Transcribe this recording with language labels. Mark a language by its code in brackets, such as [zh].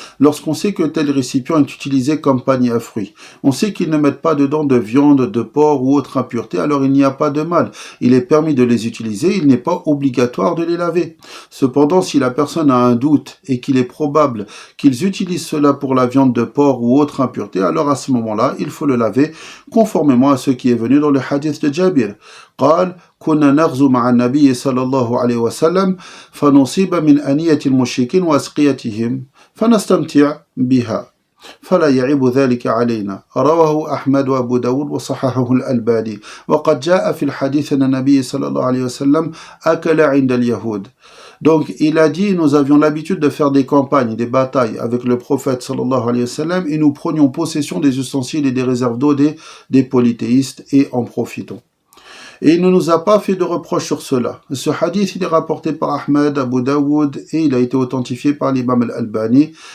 [fr] Lorsqu'on sait que tel récipient est utilisé comme panier à fruits, on sait qu'ils ne mettent pas dedans de viande, de porc ou autre impureté, alors il n'y a pas de mal. Il est permis de les utiliser, il n'est pas obligatoire de les laver. Cependant, si la personne a un doute et qu'il est probable qu'ils utilisent cela pour la viande de porc ou autre impureté, alors à ce moment-là, il faut le laver, conformément à ce qui est venu dans le hadith de Jabir. [ar] قال كنا نغزو مع النبي صلى الله عليه وسلم فنصيب من أنية المشركين وأسقيتهم فنستمتع بها فلا يعيب ذلك علينا. رواه أحمد وأبو داود وصححه الألباني. وقد جاء في الحديث أن النبي صلى الله عليه وسلم أكل عند اليهود. [fr] Donc il a dit: nous avions l'habitude de faire des campagnes, des batailles avec le prophète [ar] sallallahu alayhi wa sallam [fr] et nous prenions possession des ustensiles et des réserves d'eau des polythéistes et en profitons. Et il ne nous a pas fait de reproche sur cela. Ce hadith, il est rapporté par Ahmed, Abu Daoud, et il a été authentifié par l'imam al-Albani.